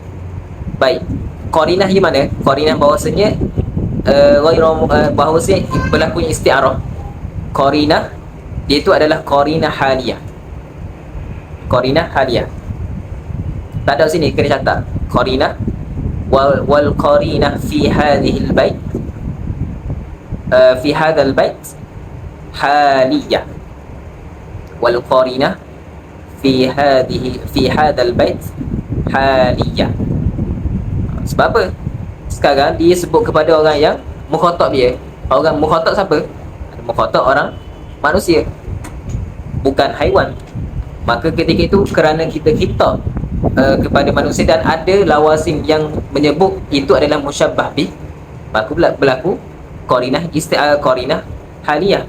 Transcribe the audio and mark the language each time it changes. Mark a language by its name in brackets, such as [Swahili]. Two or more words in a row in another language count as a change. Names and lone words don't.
[Malay] Baik. Qarinah gimana? Qarinah bahawasanya bahawasanya berlakunya isti'arah. Qarinah iaitu adalah [Arabic] قرينة حالية. قرينة حالية. [Malay] Tak ada sini kena catat. [Arabic] قرينة والقرينة في هذا البيت في هذا البيت حالية. والقرينة في هذا البيت حالية. [Malay] Sebab apa? Sekarang dia sebut kepada orang yang mukhatab dia. Orang mukhatab siapa? Mukhatab orang manusia, bukan haiwan. Maka ketika itu kerana kita khitab kepada manusia dan ada lawazim yang menyebut itu adalah [Arabic] مشبه به, [Malay] maka berlaku [Arabic] قرينة قرينة حالية.